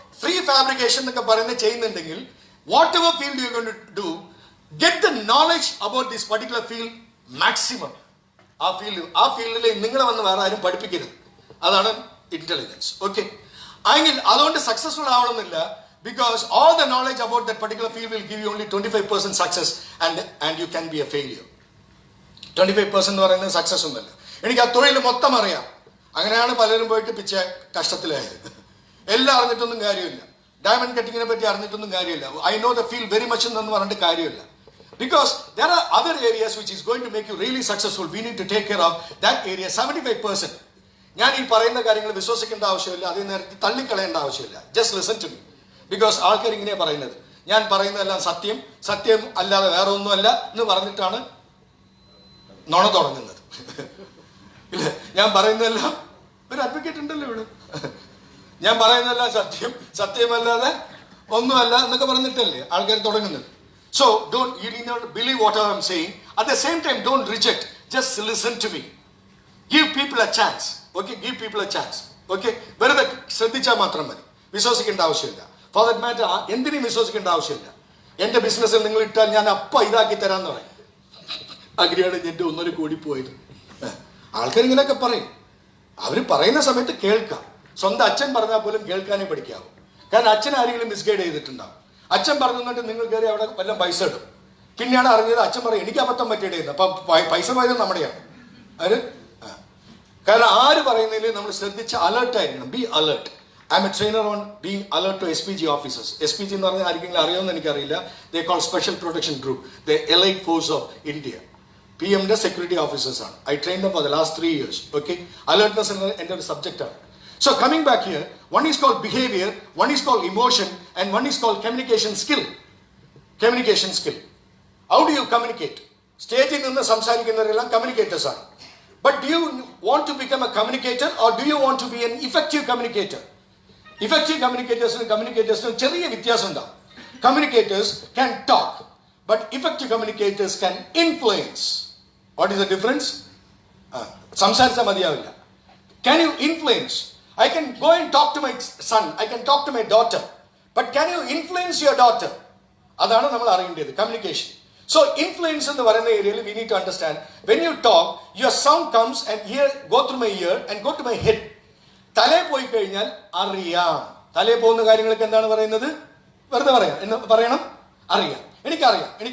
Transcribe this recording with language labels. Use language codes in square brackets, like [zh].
[en] free fabrication [ml] എന്നൊക്കെ പറയുന്നത് ചെയ്യുന്നുണ്ടെങ്കിൽ [en] Whatever field you going to do, get the knowledge about this particular field maximum. [ml] ആ ഫീൽഡിൽ നിങ്ങളെ വന്ന് വേറെ ആരും പഠിപ്പിക്കരുത്. അതാണ് ഇന്റലിജൻസ്. ഓക്കെ, അല്ലെങ്കിൽ അതുകൊണ്ട് സക്സസ്ഫുൾ ആവണമെന്നില്ല. [en] Because all the knowledge about that particular field will give you only 25% success and you can be a failure. [ml] 25% എന്ന് പറയുന്നത് സക്സസ് ഒന്നല്ല. എനിക്ക് ആ തൊഴിൽ മൊത്തം അറിയാം, അങ്ങനെയാണ് പലരും പോയിട്ട് പിച്ച കഷ്ടത്തിലായത്. എല്ലാം അറിഞ്ഞിട്ടൊന്നും കാര്യമില്ല. ഡയമണ്ട് കട്ടിങ്ങിനെ പറ്റി അറിഞ്ഞിട്ടൊന്നും കാര്യമില്ല. [en] I know the field very much [ml] എന്ന് പറഞ്ഞിട്ട് കാര്യമില്ല. [en] Because there are other areas which is going to make you really successful. We need to take care of that area. 75%. [ml] ഞാൻ ഈ പറയുന്ന കാര്യങ്ങൾ വിശ്വസിക്കേണ്ട ആവശ്യമില്ല, അതേ നേരത്തെ തള്ളിക്കളയേണ്ട ആവശ്യമില്ല. [en] Just listen to me. [ml] Because ആൾക്കാർ ഇങ്ങനെ പറയുന്നത്, ഞാൻ പറയുന്നതെല്ലാം സത്യം, സത്യം അല്ലാതെ വേറെ ഒന്നുമല്ല എന്ന് പറഞ്ഞിട്ടാണ് നുണ തുടങ്ങുന്നത്. ഇല്ല, ഞാൻ പറയുന്നതെല്ലാം, ഒരു അഡ്വക്കേറ്റ് ഉണ്ടല്ലോ ഇവിടെ, ഞാൻ പറയുന്നതെല്ലാം സത്യം, സത്യമല്ലാതെ ഒന്നുമല്ല എന്നൊക്കെ പറഞ്ഞിട്ടല്ലേ ആൾക്കാർ തുടങ്ങുന്നത്. [en] So you need not believe what I am saying. At the same time, don't reject. Just listen to me. Give people a chance. Okay, give people a chance. [ml] Okay, വെറുതെ ശ്രദ്ധിച്ചാൽ മാത്രം മതി, വിശ്വസിക്കേണ്ട ആവശ്യമില്ല. [en] for that matter [ml] എന്തിനും വിശ്വസിക്കേണ്ട ആവശ്യമില്ല. എന്റെ ബിസിനസ്സിൽ നിങ്ങൾ ഇട്ടാൽ ഞാൻ അപ്പ ഇതാക്കി തരാന്ന് പറയും. അങ്ങനെയാണ് എന്റെ 1.5 കോടി പോയത്. ആൾക്കാർ ഇങ്ങനെയൊക്കെ പറയും. അവർ പറയുന്ന സമയത്ത് കേൾക്കാം. സ്വന്തം അച്ഛൻ പറഞ്ഞാൽ പോലും കേൾക്കാനേ പഠിക്കാവൂ. കാരണം അച്ഛൻ ആരെങ്കിലും മിസ്ഗൈഡ് ചെയ്തിട്ടുണ്ടാവും. അച്ഛൻ പറഞ്ഞിട്ട് നിങ്ങൾ കയറി അവിടെ വല്ലതും പൈസ ഇടും. പിന്നെയാണ് അറിഞ്ഞത് അച്ഛൻ പറയും എനിക്ക് അബദ്ധം പറ്റിയിടുന്നത്. അപ്പം പൈസ പോയത് നമ്മുടെയാണ്. അത് കാരണം ആര് പറയുന്നതിൽ നമ്മൾ ശ്രദ്ധിച്ച് അലേർട്ടായിരിക്കണം. [en] Be alert. I'm a trainer on being alert to SPG officers. [ml] SPG എന്ന് പറഞ്ഞാൽ ആർക്കെങ്കിലും അറിയുമെന്ന് എനിക്കറിയില്ല. [en] They call special protection group, the elite force of India. [ml] PMന്റെ security officers ആണ്. [en] I train them for the last 3 years. [ml] Okay, alertness എന്നത് എൻ്റെ ഒരു സബ്ജക്റ്റാണ്. [en] So coming back here, one is called behavior, one is called emotion, and one is called communication skill. Communication skill. How do you communicate? Stage in the [ml] samsarikunnavarellam [en] communicators are. But do you want to become a communicator or do you want to be an effective communicator? Effective communicators [ml] ചെറിയ വ്യത്യാസം ഉണ്ടാവും. [en] Communicators can talk, but effective communicators can influence. What is the difference? [ml] സംസാരിച്ചാൽ മതിയാവില്ല. [en] Can you influence? I can go and talk to my son, I can talk to my daughter, but can you influence your daughter? [ml] അതാണ് നമ്മൾ അറിയേണ്ടത്, communication. [en] So influence [ml] എന്ന് പറയുന്ന ഏരിയയിൽ [en] we need to understand, when you talk, your sound comes and go through my ear and go to my head. [ml] തലേ പോയി കഴിഞ്ഞാൽ അറിയാം. തലേ പോകുന്ന കാര്യങ്ങളൊക്കെ എന്താണ് പറയുന്നത്? വെറുതെ പറയാം എന്ന് പറയണം. അറിയാം, എനിക്കറിയാം.